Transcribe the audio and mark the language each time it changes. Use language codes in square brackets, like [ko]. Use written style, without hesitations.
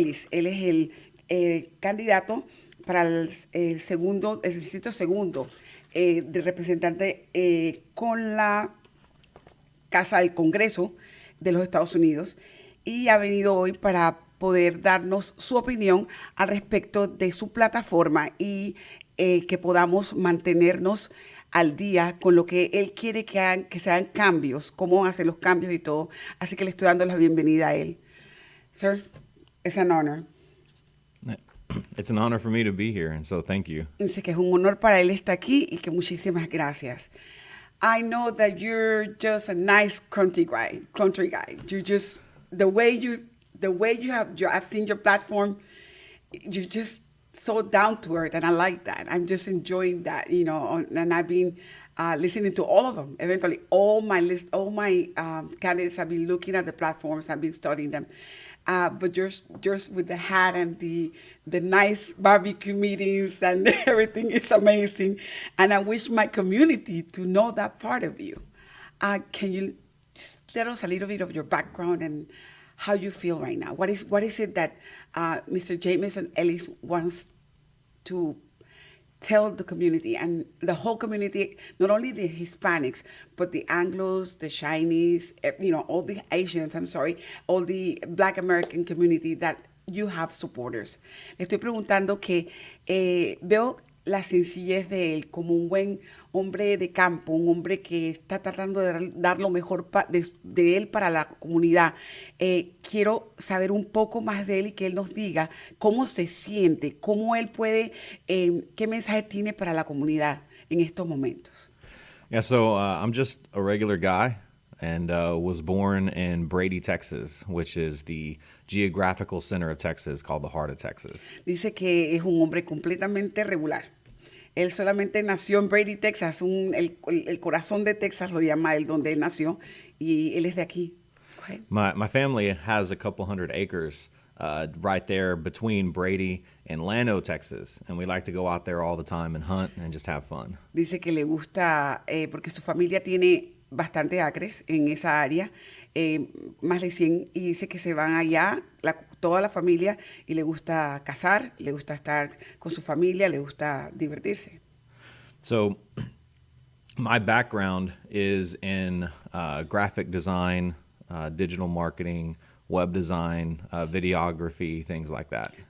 [es] Él es el candidato para el distrito segundo de representante con la Casa del Congreso de los Estados Unidos, y ha venido hoy para poder darnos su opinión al respecto de su plataforma y que podamos mantenernos al día con lo que él quiere que se hagan cambios, cómo hacer los cambios y todo. Así que le estoy dando la bienvenida a él. [en] Sir, it's an honor. It's an honor for me to be here, and so thank you. [es] Dice que es un honor para él estar aquí y que muchísimas gracias. [en] I know that you're just a nice country guy. You just the way you I've seen your platform. You're just so down to earth, and I like that. I'm just enjoying that, and I've been listening to all of them. Eventually, all my candidates have been looking at the platforms. I've been studying them. But just with the hat and the nice barbecue meetings and everything is amazing. And I wish my community to know that part of you. Can you just tell us a little bit of your background and how you feel right now? What is it that Mr. Jameson Ellis wants to tell the community and the whole community, not only the Hispanics, but the Anglos, the Chinese, all the Asians, all the Black American community that you have supporters? [es] Le estoy preguntando que veo la sencillez de él como un buen hombre de campo, un hombre que está tratando de dar lo mejor de él para la comunidad. Quiero saber un poco más de él y que él nos diga cómo se siente, cómo él puede, qué mensaje tiene para la comunidad en estos momentos. [en] Yeah, so I'm just a regular guy and was born in Brady, Texas, which is the geographical center of Texas called the heart of Texas. [es] Dice que es un hombre completamente regular. Él solamente nació en Brady, Texas, el corazón de Texas lo llama él, donde él nació, y él es de aquí. [en] My family has a couple hundred acres right there between Brady and Llano, Texas, and we like to go out there all the time and hunt and just have fun. [es] Dice que le gusta, porque su familia tiene bastante acres en esa área, más de 100, y dice que se van allá, toda la familia, y le gusta cazar, le gusta estar con su familia, le gusta divertirse. [en] So my background is in graphic design, digital marketing, web design, videography, things like that.